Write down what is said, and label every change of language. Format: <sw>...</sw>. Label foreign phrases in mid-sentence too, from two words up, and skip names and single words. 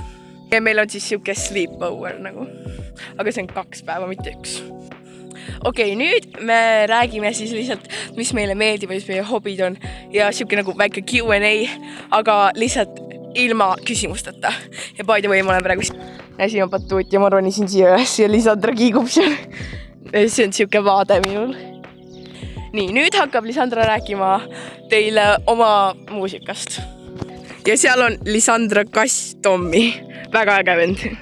<et>Ja meil on siis siuke sleepover nagu. Aga see on 2 päeva, mitte 1. Okei, nüüd me räägime siis lihtsalt, mis meile meeldib ja mis meie hobid on. Ja siuke nagu väike Q&A, aga lihtsalt ilma küsimusteta.</et> <en>Ja by the way,</en> <et>ma olen praegu siin on batuut ja ma ronisin siia üles ja Lisandra kiigub seal. See on siuke vaade minul. Nii, nüüd hakkab Lisandra rääkima teile oma muusikast. Ja seal on Lisandra kass Tommi. Väga äge vend.</et>